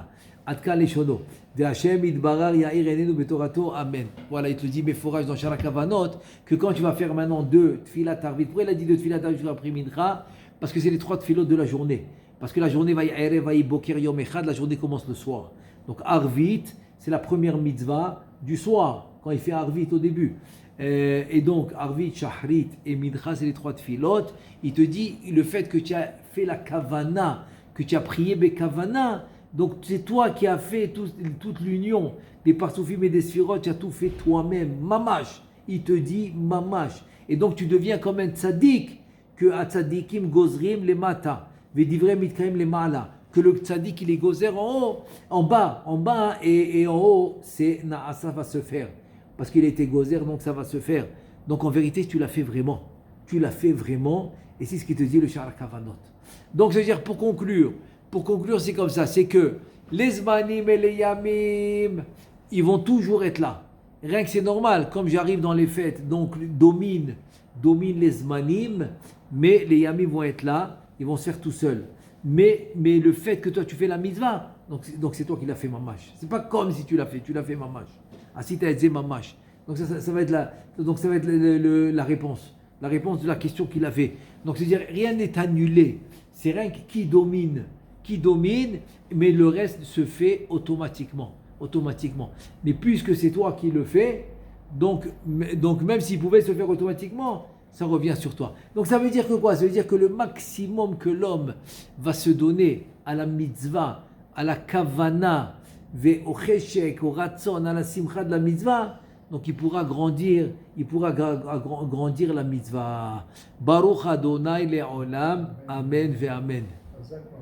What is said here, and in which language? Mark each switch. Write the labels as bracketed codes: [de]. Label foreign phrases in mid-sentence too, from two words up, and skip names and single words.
[he] עד כאן לשונו. והשם יתברר יאיר עינינו בתורתו, אמן. [fr] Voilà, il te dit méforage dans Sha'ar HaKavanot que quand tu vas faire maintenant 2 [he] תפילת ערבית, [fr] pourquoi il a dit 2 [he] תפילת ערבית [fr] après mincha? Parce que c'est les 3 tfilot de la journée. Parce que la journée [he] ויהי ערב ויהי בוקר יום אחד, [fr] la journée commence le soir. Donc arvit, c'est la première mitzvah du soir, quand il fait arvit au début. Et donc arvit, shahrit et mincha, c'est les 3 tfilot. Il te dit le fait que tu as fait la kavana, que tu as prié bekavana, donc c'est toi qui as fait toute l'union des parsoufim et des sphirot, tu as tout fait toi-même, mamash. Il te dit mamash. Et donc tu deviens comme un tzaddik, que [he] הצדיקים גוזרים למטה ודבריהם מתקיימים למעלה, [fr] que le tzaddik il est gozer en haut, en bas et en haut, c'est naasa va se faire. Parce qu'il était gozer, donc ça va se faire. Donc en vérité, tu l'as fait vraiment. Tu l'as fait vraiment, et c'est ce qui te dit le Sha'ar HaKavanot. Donc c'est-à-dire pour conclure, c'est comme ça, c'est que les zmanim et les yamim, ils vont toujours être là. Rien que c'est normal, comme j'arrive dans les fêtes, donc domine les zmanim, mais les yamim vont être là, ils vont se faire tout seuls. Mais le fait que toi tu fais la mitzvah, donc c'est toi qui l'as fait mamash. C'est pas comme si tu l'as fait mamash. [he] עשית את ממש. [fr] Donc ça va être la réponse. La réponse de la question qu'il a fait. Donc c'est-à-dire rien n'est annulé. C'est rien qui domine, mais le reste se fait automatiquement. Mais puisque c'est toi qui le fais, donc même s'il pouvait se faire automatiquement, ça revient sur toi. Donc ça veut dire que quoi? Ça veut dire que le maximum que l'homme va se donner à la mitzvah, à la kavana, au cheshek, au ratson, à la simcha de la mitzvah, donc il pourra grandir la mitzvah. [he] ברוך אדוני לעולם אמן ואמן.